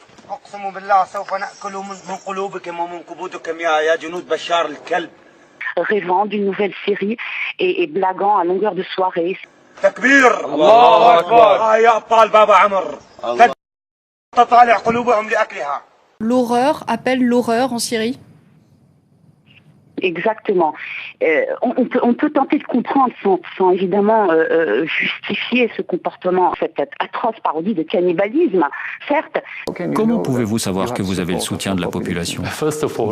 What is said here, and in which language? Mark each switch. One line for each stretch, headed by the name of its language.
Arabic: أقسم بالله سوف نأكل من قلوبكم ومن كبودكم يا جنود بشار الكلب.
French: Rêvant d'une nouvelle série et blaguant à longueur de soirée.
Arabic: تكبير الله أكبر يا أبطال بابا عمر تطالع قلوبهم لأكلها.
French: L'horreur appelle l'horreur en Syrie ? Exactement. On peut tenter de comprendre sans évidemment justifier ce comportement, cette atroce parodie de cannibalisme, certes. Comment pouvez-vous savoir que vous avez le soutien de la population ?